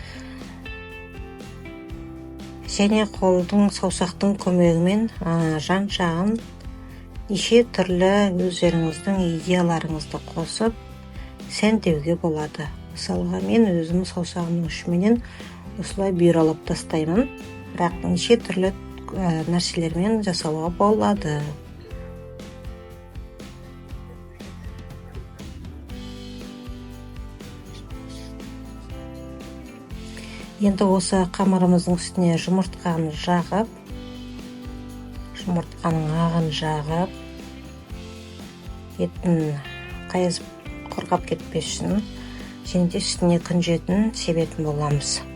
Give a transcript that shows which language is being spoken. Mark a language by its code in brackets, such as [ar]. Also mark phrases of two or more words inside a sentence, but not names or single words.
[kk] Және қолдың саусақтың көмегімен жан-жағын неше түрлі өздеріңіздің идеяларыңызды қосып сәндеуге болады. Мысалға мен өзім саусағымның ұшымен осылай бүйралап тастаймын. [ky] бирок нече түрлүү нерселер менен жасауга болот. [kk] Енді осы қамырымыздың үстіне жұмыртқаны жағып, жұмыртқаның ағын жағып, еттің қайызып құрғап кетпес үшін және де үстіне күнжетін себетін боламыз.